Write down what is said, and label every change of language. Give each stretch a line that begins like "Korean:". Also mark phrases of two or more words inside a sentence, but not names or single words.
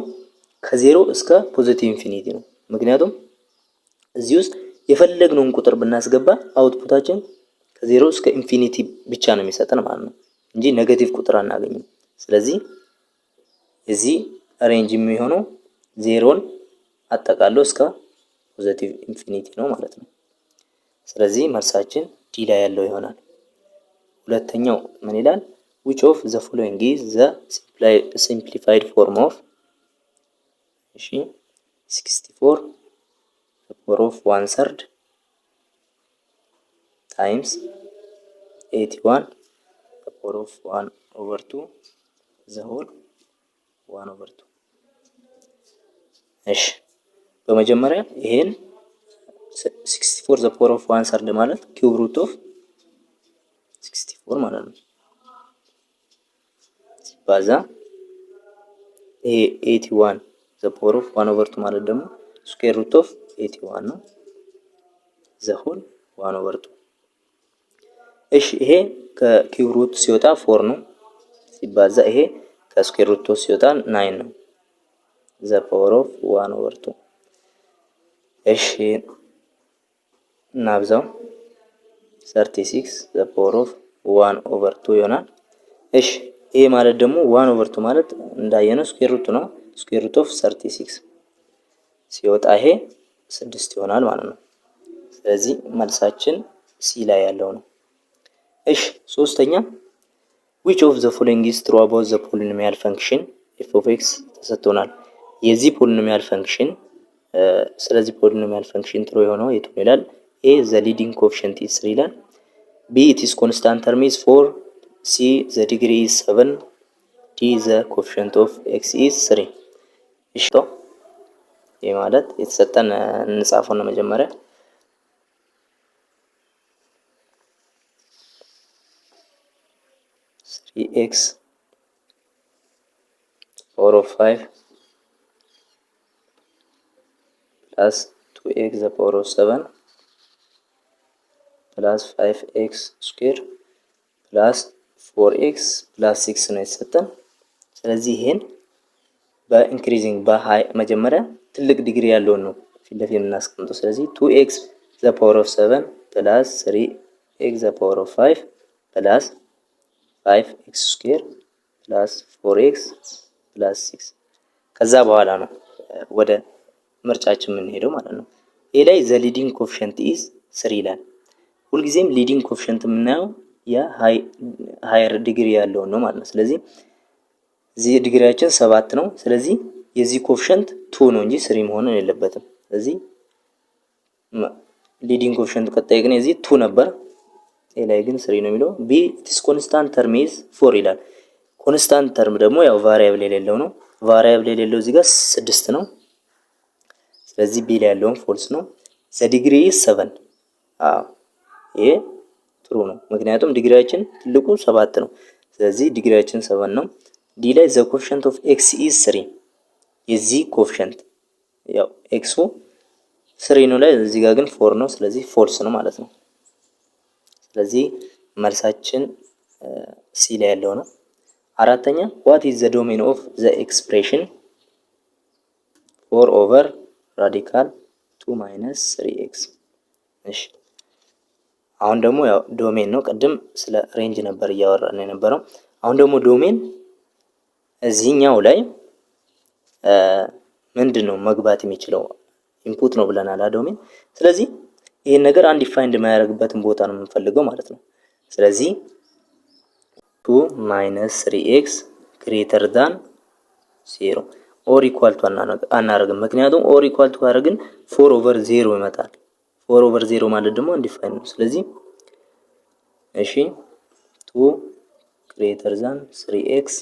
Amharic: ከዜሮ እስከ
English: positive infinity
Amharic: ነው። ምክንያቱም እዚህ ውስጥ የፈለግነውን ቁጥር ብናስገባ አውትፑታችን ከዜሮ እስከ ኢንፊኒቲ ብቻ ነው የሚሰጠን ማለት ነው እንጂ ኔጌቲቭ ቁጥር አናገኝም። ስለዚህ እዚህ ሬንጅ የሚሆነው ዜሮን አጠቃሎ እስከ
English: positive infinity
Amharic: ነው ማለት ነው። ስለዚህ መልሳችን ዲ ላይ ያለው ይሆናል። ሁለተኛው ምን ይላል?
English: which of the following is the simplified form of 64 the power of 1/3 times 81 the power of 1/2 the whole 1/2።
Amharic: እሺ በመጀመሪያ ይሄን 64
English: the power of 1/3
Amharic: ማለት
English: cube root of
Amharic: 64 ማለት ነው ሲባዛ ይሄ 81
English: the power of 1/2
Amharic: ማለት ደግሞ
English: square root of
Amharic: 81 ነው
English: the whole 1/2።
Amharic: እሺ ይሄ ከኪዩብ ሩት ሲወጣ 4 ነው ሲባዛ ይሄ ከስኩዌር ሩት ሲወጣ 9 ነው
English: the power of 1/2።
Amharic: እሺ እናብዛው 36
English: the power of 1/2
Amharic: ይሆናል። እሺ ይሄ ማለት ደግሞ 1/2 ማለት እንዳየነው ስኩዌር ሩት ነው።
English: square root of
Amharic: 36 ሲወጣ ይሄ 6 ይሆናል ማለት ነው። ስለዚህ መልሳችን ሲ ላይ ያለው ነው። እሺ ሶስተኛ
English: which of the following is true about the polynomial function f of x
Amharic: ተሰጥቶናል። የዚህ
English: polynomial function
Amharic: ስለዚህ
English: polynomial function
Amharic: ትሩ የሆነው የቱ ይላል?
English: a the leading coefficient is 3 ይላል። b it is constant term is 4 c the degree is 7 d the coefficient of x is 3።
Amharic: እሺ ይሄ ማለት የተሰጠን እንጻፈው ነው። መጀመሪያ
English: 3x power of 5 plus 2x the power of 7 plus 5x square plus 4x plus 6
Amharic: ነው የተሰጠን። ስለዚህ ይሄን በኢንክሪዚንግ በሃይ መጀመሪያ ትልቅ ዲግሪ ያለውን ነው ፊት ለፊት የምናስቀምጠው። ስለዚህ
English: 2x the power of 7 plus 3x the power of 5 plus 5x square plus 4x plus 6
Amharic: ከዛ በኋላ ነው ወደ ምርጫችን የምንሄደው ማለት ነው። ኤ ላይ
English: the leading coefficient is 3
Amharic: ይላል። ሁልጊዜም
English: leading coefficient
Amharic: የምናየው የሃየር ዲግሪ ያለውን ነው ማለት ነው። ስለዚህ እዚህ ዲግሪያችን 7 ነው። ስለዚህ የዚህ ኮኤፊሺየንት 2 ነው እንጂ 3 መሆን የለበትም። ስለዚህ
English: leading coefficient
Amharic: ቀጣይ ግን እዚህ 2 ነበር፣ ኤ ላይ ግን 3 ነው የሚለው። ቢ
English: it is constant term is 4
Amharic: ይላል።
English: constant term
Amharic: ደግሞ ያው ቫሪያብል የሌለው ነው። ቫሪያብል የሌለው እዚህ ጋር 6 ነው። ስለዚህ ቢ ላይ ያለውን ፎልስ ነው። the
English: degree is 7
Amharic: ይሄ ትሩ ነው፣ ምክንያቱም ዲግሪያችን ትልቁ 7 ነው። ስለዚህ ዲግሪያችን 7 ነው። ዲ ላይ
English: the coefficient of x is 3
Amharic: የዚህ ኮኤፊሺየንት ያው ኤክሱ 3 ነው ላይ እዚህ ጋር ግን 4 ነው። ስለዚህ ፎልስ ነው ማለት ነው። ስለዚህ መልሳችን ሲ ላይ ያለው ነው። አራተኛ
English: what is the domain of the expression 4 over radical 2 minus 3x።
Amharic: እሺ አሁን ደግሞ ያው ዶሜን ነው። ቅድም ስለ ሬንጅ ነበር እያወራን የነበረው። አሁን ደግሞ ዶሜን እዚህኛው ላይ ምንድን ነው መግባት የሚችለው ኢንፑት ነው ብለናል ዶሜን። ስለዚህ ይሄን ነገር አንዲፋይንድ የማያደርግበትን ቦታ ነው የምንፈልገው ማለት ነው። ስለዚህ 2 ማይነስ 3x
English: greater than 0 or equal to
Amharic: አናረግም። ምክንያቱም
English: or equal to
Amharic: ካደረግን 4 ኦቨር 0 ይመጣል። 4 ኦቨር 0 ማለት ደግሞ አንዲፋይንድ ነው። ስለዚህ እሺ 2
English: greater than 3x